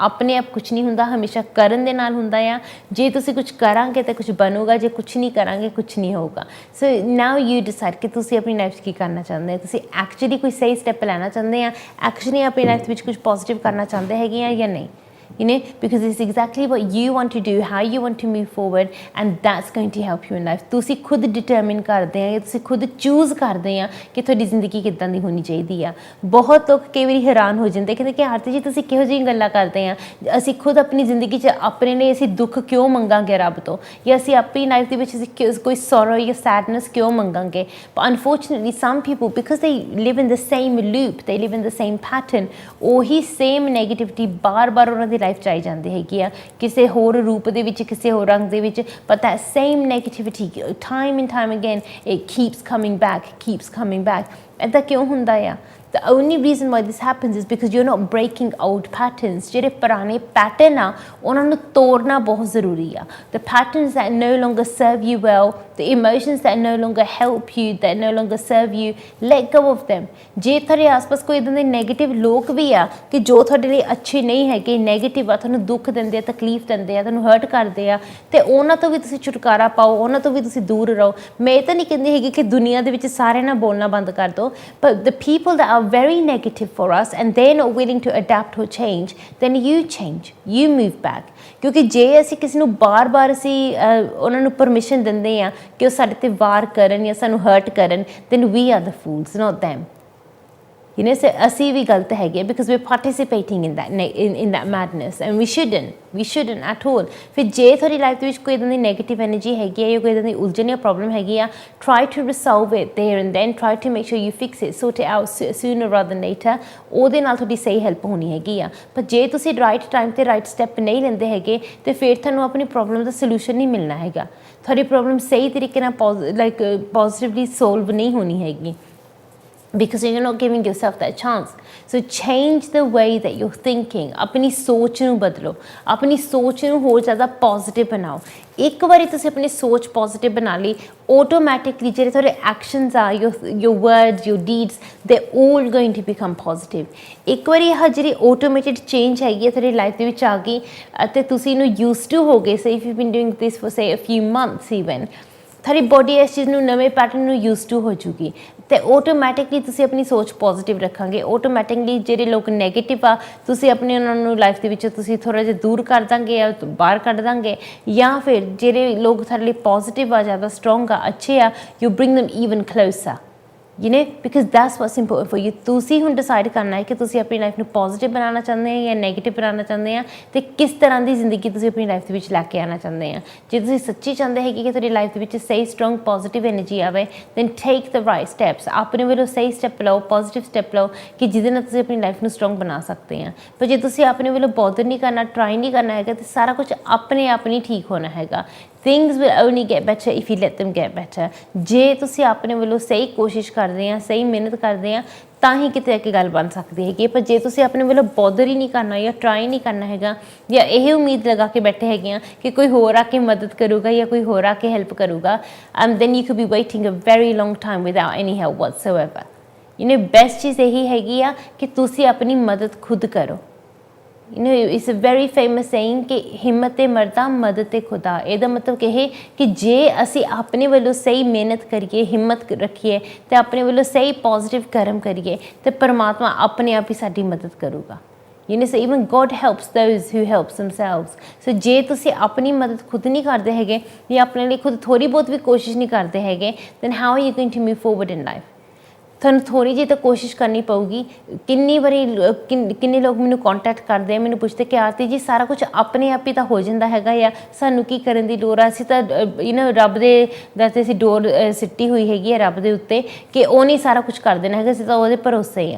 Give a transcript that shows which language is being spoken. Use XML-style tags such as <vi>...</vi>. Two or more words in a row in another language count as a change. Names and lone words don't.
<pa>ਆਪਣੇ ਆਪ ਕੁਛ ਨਹੀਂ ਹੁੰਦਾ, ਹਮੇਸ਼ਾ ਕਰਨ ਦੇ ਨਾਲ ਹੁੰਦਾ ਆ। ਜੇ ਤੁਸੀਂ ਕੁਛ ਕਰਾਂਗੇ ਤਾਂ ਕੁਛ ਬਣੂਗਾ, ਜੇ ਕੁਛ ਨਹੀਂ ਕਰਾਂਗੇ ਕੁਛ ਨਹੀਂ ਹੋਊਗਾ।</pa> <en>so now you decide</en> <pa>ਕਿ ਤੁਸੀਂ ਆਪਣੀ ਲਾਈਫ 'ਚ ਕੀ ਕਰਨਾ ਚਾਹੁੰਦੇ ਹੋ। ਤੁਸੀਂ ਐਕਚੁਅਲੀ ਕੋਈ ਸਹੀ ਸਟੈਪ ਲੈਣਾ ਚਾਹੁੰਦੇ ਆ, ਐਕਚੁਅਲੀ ਆਪਣੀ ਲਾਈਫ ਦੇ ਵਿੱਚ ਕੁਛ ਪੋਜ਼ੀਟਿਵ ਕਰਨਾ ਚਾਹੁੰਦੇ ਹੈਗੇ ਆ ਜਾਂ ਨਹੀਂ।</pa> <en>Because it's exactly what you want to do, how you want to move forward, and that's going to help you in life.</en> <pa>ਤੁਸੀਂ ਖੁਦ ਡਿਟਰਮਿਨ ਕਰਦੇ ਆ ਜਾਂ ਤੁਸੀਂ ਖੁਦ ਚੂਜ਼ ਕਰਦੇ ਆ ਕਿ ਤੁਹਾਡੀ ਜ਼ਿੰਦਗੀ ਕਿੱਦਾਂ ਦੀ ਹੋਣੀ ਚਾਹੀਦੀ ਆ। ਬਹੁਤ ਲੋਕ ਕਈ ਵਾਰੀ ਹੈਰਾਨ ਹੋ ਜਾਂਦੇ, ਕਹਿੰਦੇ ਕਿ ਆਰਤੀ ਜੀ ਤੁਸੀਂ ਕਿਹੋ ਜਿਹੀਆਂ ਗੱਲਾਂ ਕਰਦੇ ਆ, ਅਸੀਂ ਖੁਦ ਆਪਣੀ ਜ਼ਿੰਦਗੀ 'ਚ ਆਪਣੇ ਲਈ ਅਸੀਂ ਦੁੱਖ ਕਿਉਂ ਮੰਗਾਂਗੇ ਰੱਬ ਤੋਂ, ਜਾਂ ਅਸੀਂ ਆਪਣੀ ਲਾਈਫ ਦੇ ਵਿੱਚ ਅਸੀਂ ਕੋਈ ਸੋਰੋ ਜਾਂ ਸੈਡਨੈਸ ਕਿਉਂ ਮੰਗਾਂਗੇ।</pa> <en>but unfortunately some people, because they live in the same loop, they live in the same pattern,</en> <pa>ਉਹੀ</pa> <en>same negativity</en> <pa>ਬਾਰ-ਬਾਰ ਉਹਨਾਂ ਦੀ ਲਾਈਫ 'ਚ ਆਈ ਜਾਂਦੀ ਹੈਗੀ ਆ ਕਿਸੇ ਹੋਰ ਰੂਪ ਦੇ ਵਿੱਚ, ਕਿਸੇ ਹੋਰ ਰੰਗ ਦੇ ਵਿੱਚ।</pa> <en>but that same negativity time and time again it keeps coming back.</en> <pa>ਇੱਦਾਂ ਕਿਉਂ ਹੁੰਦਾ ਆ?</pa> <en>The only reason why this happens is because you're not breaking old patterns.</en> <pa>ਜਿਹੜੇ ਪੁਰਾਣੇ ਪੈਟਰਨ ਆ ਉਹਨਾਂ ਨੂੰ ਤੋੜਨਾ ਬਹੁਤ ਜ਼ਰੂਰੀ ਆ।</pa> <en>The patterns that no longer serve you well, the emotions that no longer help you, that no longer serve you, let go of them.</en> <pa>ਜੇ ਤੁਹਾਡੇ ਆਸ-ਪਾਸ ਕੋਈ ਇੱਦਾਂ ਦੇ ਨੈਗੇਟਿਵ ਲੋਕ ਵੀ ਆ ਕਿ ਜੋ ਤੁਹਾਡੇ ਲਈ ਅੱਛੇ ਨਹੀਂ ਹੈਗੇ, ਨੈਗੇਟਿਵ ਆ, ਤੁਹਾਨੂੰ ਦੁੱਖ ਦਿੰਦੇ ਆ, ਤਕਲੀਫ ਦਿੰਦੇ ਆ, ਤੁਹਾਨੂੰ ਹਰਟ ਕਰਦੇ ਆ, ਅਤੇ ਉਹਨਾਂ ਤੋਂ ਵੀ ਤੁਸੀਂ ਛੁਟਕਾਰਾ ਪਾਓ, ਉਹਨਾਂ ਤੋਂ ਵੀ ਤੁਸੀਂ ਦੂਰ ਰਹੋ। ਮੈਂ ਇਹ ਤਾਂ ਨਹੀਂ ਕਹਿੰਦੀ ਹੈਗੀ ਕਿ ਦੁਨੀਆ ਦੇ ਵਿੱਚ ਸਾਰਿਆਂ ਨਾਲ ਬੋਲਣਾ ਬੰਦ ਕਰ ਦਿਓ,</pa> <en>but the people that are very negative for us and they're not willing to adapt or change, then you change, you move back.</en> <pa>ਕਿਉਂਕਿ ਜੇ ਅਸੀਂ ਕਿਸੇ ਨੂੰ ਬਾਰ-ਬਾਰ ਅਸੀਂ ਉਹਨਾਂ ਨੂੰ ਪਰਮਿਸ਼ਨ ਦਿੰਦੇ ਆ ਕਿ ਉਹ ਸਾਡੇ 'ਤੇ ਵਾਰ ਕਰਨ ਜਾਂ ਸਾਨੂੰ ਹਰਟ ਕਰਨ,</pa> <en>then we are the fools, not them. You know, so</en> <pa>ਅਸੀਂ ਵੀ ਗਲਤ ਹੈਗੇ</pa> <en>because we're participating in that madness and we shouldn't at all.</en> <pa>ਫਿਰ ਜੇ ਤੁਹਾਡੀ ਲਾਈਫ ਦੇ ਵਿੱਚ ਕੋਈ ਇਦਾਂ ਦੀ</pa> <en>negative energy</en> <pa>ਹੈਗੀ ਹੈ ਜਾਂ ਕੋਈ ਇਦਾਂ ਦੀ ਉਲਝਣ ਜਾਂ ਪ੍ਰੋਬਲਮ ਹੈਗੀ ਆ,</pa> <en>try to resolve it there and then, try to make sure you fix it, sort it out sooner rather than later.</en> <pa>ਉਹਦੇ ਨਾਲ ਤੁਹਾਡੀ ਸਹੀ ਹੈਲਪ ਹੋਣੀ ਹੈਗੀ ਆ। ਪਰ ਜੇ ਤੁਸੀਂ</pa> <en>right time</en> <pa>ਤੇ</pa> <en>right step</en> <pa>ਨਹੀਂ ਲੈਂਦੇ ਹੈਗੇ ਤੇ ਫਿਰ ਤੁਹਾਨੂੰ ਆਪਣੀ ਪ੍ਰੋਬਲਮ ਦਾ ਸੋਲੂਸ਼ਨ ਨਹੀਂ ਮਿਲਣਾ ਹੈਗਾ, ਤੁਹਾਡੀ ਪ੍ਰੋਬਲਮ ਸਹੀ ਤਰੀਕੇ ਨਾਲ</pa> <en>positively solve</en> <pa>ਨਹੀਂ ਹੋਣੀ ਹੈਗੀ</pa> <en>because you're not giving yourself that chance. So change the way that you're thinking.</en> <pa>ਆਪਣੀ ਸੋਚ ਨੂੰ ਬਦਲੋ, ਆਪਣੀ ਸੋਚ ਨੂੰ ਹੋਰ ਜ਼ਿਆਦਾ ਪੋਜ਼ਿਟਿਵ ਬਣਾਓ। ਇੱਕ ਵਾਰੀ ਤੁਸੀਂ ਆਪਣੀ ਸੋਚ ਪੋਜ਼ਿਟਿਵ ਬਣਾ ਲਈ, ਆਟੋਮੈਟਿਕਲੀ ਜਿਹੜੇ ਤੁਹਾਡੇ ਐਕਸ਼ਨਸ ਆ,</pa> <en>your words, your deeds, they're all going to become positive.</en> <pa>ਇੱਕ ਵਾਰੀ ਇਹ ਜਿਹੜੀ</pa> <en>automated change</en> <pa>ਹੈਗੀ ਹੈ ਤੁਹਾਡੀ ਲਾਈਫ ਦੇ ਵਿੱਚ ਆ ਗਈ ਅਤੇ ਤੁਸੀਂ ਇਹਨੂੰ</pa> <en>use to</en> <pa>ਹੋ ਗਏ,</pa> <en>say if you been doing this for say a few months even,</en> <pa>ਤੁਹਾਡੀ ਬੋਡੀ ਇਸ ਚੀਜ਼ ਨੂੰ ਨਵੇਂ ਪੈਟਰਨ ਨੂੰ</pa> <en>use to</en> <pa>ਹੋ ਜੂਗੀ ਅਤੇ ਆਟੋਮੈਟਿਕਲੀ ਤੁਸੀਂ ਆਪਣੀ ਸੋਚ ਪੋਜ਼ਿਟਿਵ ਰੱਖਾਂਗੇ। ਆਟੋਮੈਟਿਕਲੀ ਜਿਹੜੇ ਲੋਕ ਨੈਗੇਟਿਵ ਆ ਤੁਸੀਂ ਆਪਣੇ ਉਹਨਾਂ ਨੂੰ ਲਾਈਫ ਦੇ ਵਿੱਚ ਤੁਸੀਂ ਥੋੜ੍ਹਾ ਜਿਹਾ ਦੂਰ ਕਰ ਦਾਂਗੇ ਜਾਂ ਬਾਹਰ ਕੱਢ ਦਾਂਗੇ, ਜਾਂ ਫਿਰ ਜਿਹੜੇ ਲੋਕ ਤੁਹਾਡੇ ਲਈ ਪੋਜ਼ਿਟਿਵ ਆ, ਜ਼ਿਆਦਾ ਸਟਰੋਂਗ ਆ, ਅੱਛੇ ਆ,</pa> <en>you bring them even closer, you know, because that's what's important for you.</en> <pa>ਤੁਸੀਂ ਹੁਣ ਡਿਸਾਈਡ ਕਰਨਾ ਹੈ ਕਿ ਤੁਸੀਂ ਆਪਣੀ ਲਾਈਫ ਨੂੰ ਪੋਜ਼ਿਟਿਵ ਬਣਾਉਣਾ ਚਾਹੁੰਦੇ ਆ ਜਾਂ ਨੈਗੇਟਿਵ ਬਣਾਉਣਾ ਚਾਹੁੰਦੇ ਆ ਅਤੇ ਕਿਸ ਤਰ੍ਹਾਂ ਦੀ ਜ਼ਿੰਦਗੀ ਤੁਸੀਂ ਆਪਣੀ ਲਾਈਫ ਦੇ ਵਿੱਚ ਲੈ ਕੇ ਆਉਣਾ ਚਾਹੁੰਦੇ ਆ। ਜੇ ਤੁਸੀਂ ਸੱਚੀ ਚਾਹੁੰਦੇ ਹੈਗੇ ਕਿ ਤੁਹਾਡੀ ਲਾਈਫ ਦੇ ਵਿੱਚ ਸਹੀ</pa> <en>strong positive energy</en> <pa>ਆਵੇ,</pa> <en>then take the right steps,</en> <pa>ਆਪਣੇ ਵੱਲੋਂ ਸਹੀ ਸਟੈਪ ਲਓ,</pa> <en>positive step</en> <pa>ਲਓ ਕਿ ਜਿਹਦੇ ਨਾਲ ਤੁਸੀਂ ਆਪਣੀ ਲਾਈਫ ਨੂੰ ਸਟਰੋਂਗ ਬਣਾ ਸਕਦੇ ਆ। ਪਰ ਜੇ ਤੁਸੀਂ ਆਪਣੇ ਵੱਲੋਂ ਬੋਦਰ ਨਹੀਂ ਕਰਨਾ, ਟਰਾਈ ਨਹੀਂ ਕਰਨਾ ਹੈਗਾ ਤਾਂ ਸਾਰਾ ਕੁਝ ਆਪਣੇ ਆਪ ਨਹੀਂ ਠੀਕ ਹੋਣਾ ਹੈਗਾ।</pa> <en>Things will only get better if you let them get better.</en> <pa>ਜੇ ਤੁਸੀਂ ਆਪਣੇ ਵੱਲੋਂ ਸਹੀ ਕੋਸ਼ਿਸ਼ ਕਰਦੇ ਆ, ਸਹੀ ਮਿਹਨਤ ਕਰਦੇ ਆ, ਤਾਂ ਹੀ ਕਿਤੇ ਆ ਕੇ ਗੱਲ ਬਣ ਸਕਦੀ ਹੈਗੀ। ਪਰ ਜੇ ਤੁਸੀਂ ਆਪਣੇ ਵੱਲੋਂ ਬੋਦਰ ਹੀ ਨਹੀਂ ਕਰਨਾ ਜਾਂ ਟਰਾਈ ਨਹੀਂ ਕਰਨਾ ਹੈਗਾ ਜਾਂ ਇਹ ਉਮੀਦ ਲਗਾ ਕੇ ਬੈਠੇ ਹੈਗੇ ਆ ਕਿ ਕੋਈ ਹੋਰ ਆ ਕੇ ਮਦਦ ਕਰੂਗਾ ਜਾਂ ਕੋਈ ਹੋਰ ਆ ਕੇ ਹੈਲਪ ਕਰੂਗਾ,</pa> <en>then you could be waiting a very long time without any help whatsoever. You know,</en> <pa>ਬੈਸਟ ਚੀਜ਼ ਇਹੀ ਹੈਗੀ ਆ ਕਿ ਤੁਸੀਂ ਆਪਣੀ ਮਦਦ ਖੁਦ ਕਰੋ।</pa> <en>You know, it's a very famous saying</en> <pa>ਕਿ ਹਿੰਮਤ ਤੇ ਮਰਦਾ, ਮਦਦ ਤੇ ਖੁਦਾ। ਇਹਦਾ ਮਤਲਬ ਇਹ ਕਿ ਜੇ ਅਸੀਂ ਆਪਣੇ ਵੱਲੋਂ ਸਹੀ ਮਿਹਨਤ ਕਰੀਏ, ਹਿੰਮਤ ਰੱਖੀਏ ਅਤੇ ਆਪਣੇ ਵੱਲੋਂ ਸਹੀ ਪੋਜ਼ਿਟਿਵ ਕਰਮ ਕਰੀਏ ਤਾਂ ਪਰਮਾਤਮਾ ਆਪਣੇ ਆਪ ਹੀ ਸਾਡੀ ਮਦਦ ਕਰੂਗਾ।</pa> <en>You know, so even God helps those who helps themselves.</en> <pa>So ਜੇ ਤੁਸੀਂ ਆਪਣੀ ਮਦਦ ਖੁਦ ਨਹੀਂ ਕਰਦੇ ਹੈਗੇ ਜਾਂ ਆਪਣੇ ਲਈ ਖੁਦ ਥੋੜ੍ਹੀ ਬਹੁਤ ਵੀ ਕੋਸ਼ਿਸ਼ ਨਹੀਂ ਕਰਦੇ ਹੈਗੇ,</pa> <en>then how are you going to move forward in life?</en> <pa>ਤੁਹਾਨੂੰ ਥੋੜ੍ਹੀ ਜਿਹੀ ਤਾਂ ਕੋਸ਼ਿਸ਼ ਕਰਨੀ ਪਊਗੀ। ਕਿੰਨੀ ਵਾਰੀ ਕਿੰਨੇ ਲੋਕ ਮੈਨੂੰ ਕੰਟੈਕਟ ਕਰਦੇ ਆ, ਮੈਨੂੰ ਪੁੱਛਦੇ ਕਿ ਆਰਤੀ ਜੀ ਸਾਰਾ ਕੁਝ ਆਪਣੇ ਆਪ ਹੀ ਤਾਂ ਹੋ ਜਾਂਦਾ ਹੈਗਾ ਆ, ਸਾਨੂੰ ਕੀ ਕਰਨ ਦੀ ਲੋੜ ਆ, ਅਸੀਂ ਤਾਂ ਰੱਬ ਦੇ ਦਰ 'ਤੇ ਅਸੀਂ ਡੋਰ ਸਿੱਟੀ ਹੋਈ ਹੈਗੀ ਆ ਰੱਬ ਦੇ ਉੱਤੇ ਕਿ ਉਹ ਨਹੀਂ ਸਾਰਾ ਕੁਝ ਕਰ ਦੇਣਾ ਹੈਗਾ, ਅਸੀਂ ਤਾਂ ਉਹਦੇ ਭਰੋਸੇ ਹੀ ਆ।</pa>